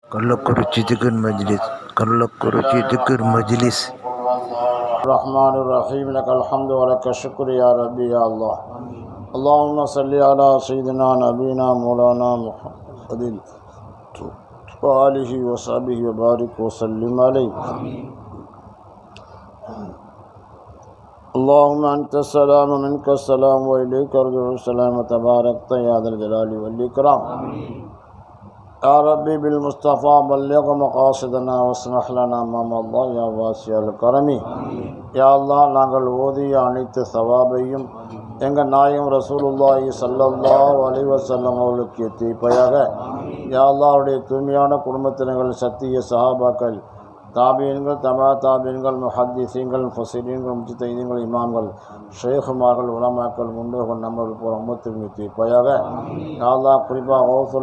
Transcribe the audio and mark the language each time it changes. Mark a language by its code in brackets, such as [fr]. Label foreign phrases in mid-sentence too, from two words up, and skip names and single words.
[ta] கள்ளக்குறிச்சி திக்ர் மஜ்லிஸ் கள்ளக்குறிச்சி திக்ர் மஜ்லிஸ் [ar] الرحمن الرحيم لك الحمد ولك الشكر يا ربي يا الله اللهم صل على سيدنا نبينا مولانا محمد وآله وصحبه وبارك وسلم عليه اللهم أنت السلام ومنك السلام وإليك أرجع السلام وتباركت يا ذا الجلال والإكرام يا ربي بالمصطفى بلغ مقاصدنا واصلح لنا ما مضى يا واسع الكرم يا الله [ta] நாங்கள் ஓதிய அனைத்து சவாபையும் எங்கள் நாயகம் [ar] رسول الله صلى الله عليه وسلم [ta] அவர்களுக்கு எத்திப்பையாக [ar] يا الله [ta] அவருடைய தூய்மையான குடும்பத்தினர்கள் சத்திய சஹாபாக்கள் தாபீன்கள் தபா தாபீன்கள் முஹத்திஸீன்கள் முஃபஸ்ஸிரீன்கள் முஜ்தஹிதீன்கள் இமாம்கள் ஷேகுமார்கள் உலமாக்கள் முன்னோர்கள் நம்மளுக்கு போகிற உம்மத்திற்கு எத்திப்பையாக [ar] يا الله [ta] குறிப்பாக கௌசுல்